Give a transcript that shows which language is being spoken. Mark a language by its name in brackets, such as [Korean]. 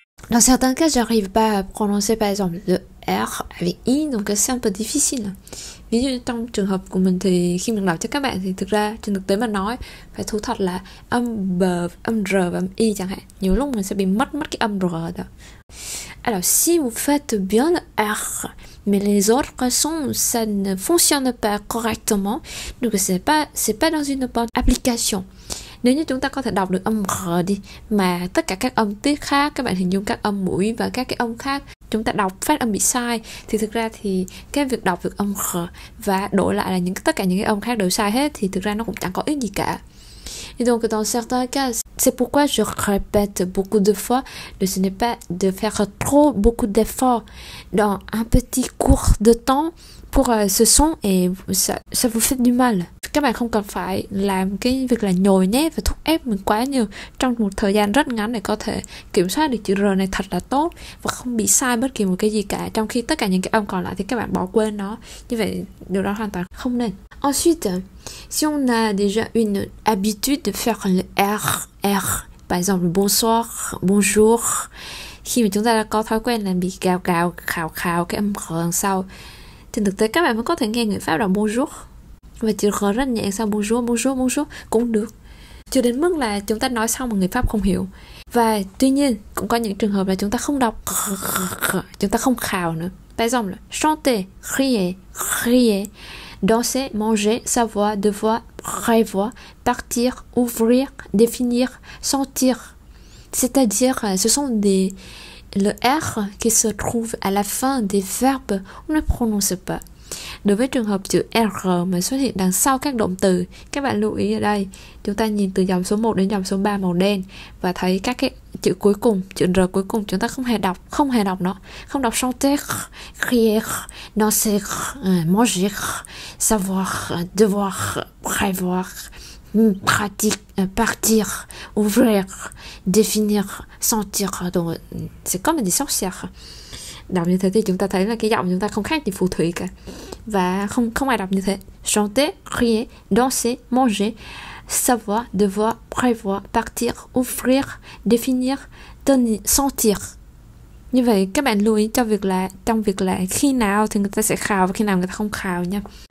[French] Dans certains cas, j'arrive pas à prononcer par exemple le R avec I, donc c'est un peu difficile. [Vietnamese] Ví dụ trong trường hợp của mình thì khi mình đọc cho các bạn thì thực ra trên thực tế mà nói phải thú thật là âm B, âm R và âm I chẳng hạn. Nhiều lúc mình sẽ bị mất cái âm R đó. [French] Alors si vous faites bien le R, mais les autres sons ça ne fonctionne pas correctement, donc c'est pas dans une bonne application. [Vietnamese] Nếu như chúng ta có thể đọc được âm R đi, mà tất cả các âm tiết khác, các bạn hình dung các âm mũi và các cái âm khác, chúng ta đọc phát âm bị sai, thì thực ra thì cái việc đọc được âm R và đổi lại là tất cả những cái âm khác đều sai hết thì thực ra nó cũng chẳng có ích gì cả. [French] Et donc dans certains cas, C'est pourquoi je répète beaucoup de fois que ce n'est pas de faire trop beaucoup d'efforts dans un petit court de temps pour ce son et ça vous fait du mal. [Vietnamese] Các bạn không cần phải làm cái việc là nhồi nhét và thúc ép mình quá nhiều trong một thời gian rất ngắn để có thể kiểm soát được chữ R này thật là tốt và không bị sai bất kỳ một cái gì cả, trong khi tất cả những cái âm còn lại thì các bạn bỏ quên nó. Như vậy điều đó hoàn toàn không nên. [French] Ensuite, si on a déjà une habitude de faire le R, par exemple bonsoir, bonjour, [Vietnamese] khi mà chúng ta đã có thói quen là bị gào khào cái âm R đằng sau, trên thực tế các bạn vẫn có thể nghe người Pháp đọc bonjour và chữ R rất nhẹ sau bonjour cũng được, chưa đến mức là chúng ta nói xong mà người Pháp không hiểu. Và tuy nhiên cũng có những trường hợp là chúng ta không đọc chúng ta không khào nữa. [French] Par exemple, chanter, crier, danser, manger, savoir, devoir, prévoir, partir, ouvrir, définir, sentir. C'est-à-dire, ce sont le R qui se trouve à la fin des verbes, on ne prononce pas. [Vietnamese] Đối với trường hợp chữ R mà xuất hiện đằng sau các động từ, các bạn lưu ý ở đây, chúng ta nhìn từ dòng số 1 đến dòng số 3 màu đen và thấy các cái chữ cuối cùng, chữ R cuối cùng chúng ta không hề đọc nó, không đọc [French] chanter, crier, danser, manger, savoir, devoir, prévoir, pratique, partir, ouvrir, définir, sentir. Donc c'est comme des sorcières. [Vietnamese] Đọc như thế thì chúng ta thấy là cái giọng chúng ta không khác gì phù thủy cả, và không ai đọc như thế. [French] Chanter, crier, danser, manger, savoir, devoir, prévoir, partir, ouvrir, définir, tenir, sentir. [Vietnamese] Như vậy các bạn lưu ý trong việc là khi nào thì người ta sẽ khào và khi nào người ta không khào nha.